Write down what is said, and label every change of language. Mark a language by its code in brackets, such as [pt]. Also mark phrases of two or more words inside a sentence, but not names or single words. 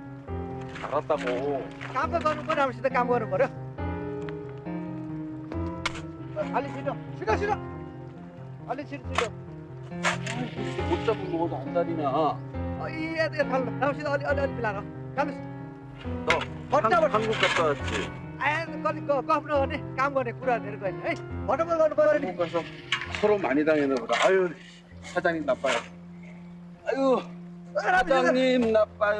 [ko] 알았다 뭐. [ne] काम त गर्नु पर्यो राम्रोसित काम गर्नु पर्यो अलि छिटो छिटो छिटो अलि छिटो छिटो [ko] 못 잡은 먹어도 안 다리냐? [ne] राम्रोसित अलि अलि अलि मिलाएर [ko] 너 한국 갔다 왔지? [ne] कति गफ नगर्ने काम गर्ने कुरा धेरै गर्ने है भटम्म गर्नु पर्यो नि [ko] 가서 서로 많이 당했나 보다. 아유 사장님 나빠요. 아유 사장님 나빠요.